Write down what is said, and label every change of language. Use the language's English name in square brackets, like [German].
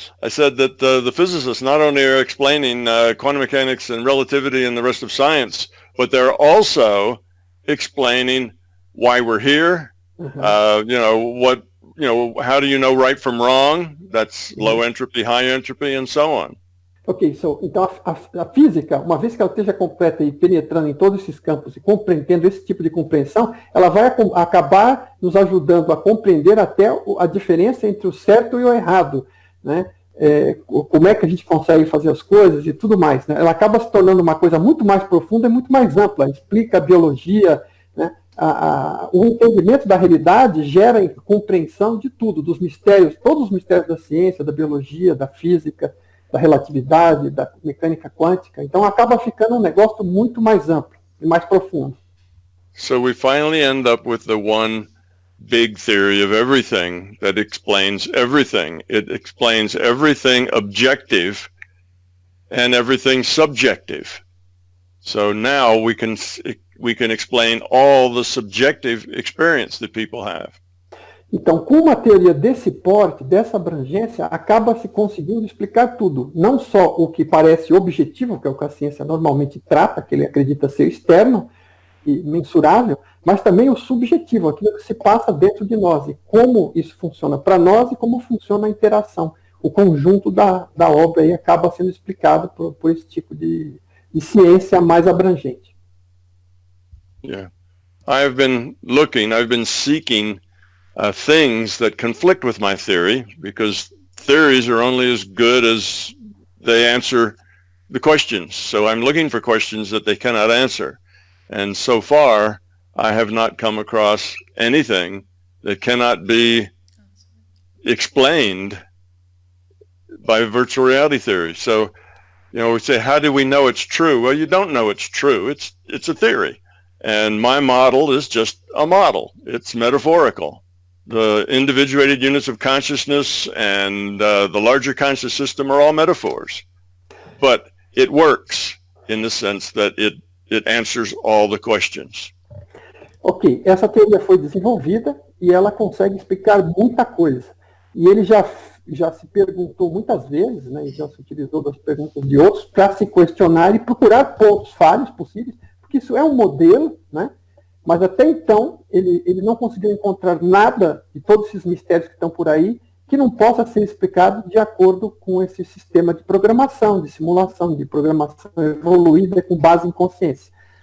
[English] I said that the physicists not only are explaining quantum mechanics and relativity and the rest of science, but they're also explaining why we're here. How do you know right from wrong? That's low entropy, high entropy, and so on. [Portuguese] Ok, então a física, uma vez que ela esteja completa e penetrando em todos esses campos e compreendendo esse tipo de compreensão, ela vai acabar nos ajudando a compreender até a diferença entre o certo e o errado, né? Como é que a gente consegue fazer as coisas e tudo mais, né? Ela acaba se tornando uma coisa muito mais profunda e muito mais ampla, explica a biologia, né? O entendimento da realidade gera compreensão de tudo, dos mistérios, todos os mistérios da ciência, da biologia, da física, da relatividade, da mecânica quântica. Então acaba ficando um negócio muito mais amplo e mais profundo. [English] So we finally end up with the one big theory of everything that explains everything. It explains everything objective and everything subjective. So now we can explain all the subjective experience that people have. [Portuguese] Então, com uma teoria desse porte, dessa abrangência, acaba se conseguindo explicar tudo. Não só o que parece objetivo, que é o que a ciência normalmente trata, que ele acredita ser externo e mensurável, mas também o subjetivo, aquilo que se passa dentro de nós, e como isso funciona para nós e como funciona a interação. O conjunto da obra aí acaba sendo explicado por esse tipo de ciência mais abrangente. [English] Yeah. I've been seeking things that conflict with my theory, because theories are only as good as they answer the questions. So I'm looking for questions that they cannot answer. And so far, I have not come across anything that cannot be explained by virtual reality theory. So, we say, how do we know it's true? Well, you don't know it's true. It's a theory. And my model is just a model. It's metaphorical. The individuated units of consciousness and the larger conscious system are all metaphors. But it works in the sense that it answers all the questions. [Portuguese] Ok, essa teoria foi desenvolvida e ela consegue explicar muita coisa. E ele já se perguntou muitas vezes, né, e já se utilizou das perguntas de outros para se questionar e procurar pontos falhos possíveis, porque isso é um modelo, né? Mas até então ele não conseguiu encontrar nada de todos esses mistérios que estão por aí que não possa ser explicado de acordo com esse sistema de programação, de simulação, de programação evoluída com base em consciência.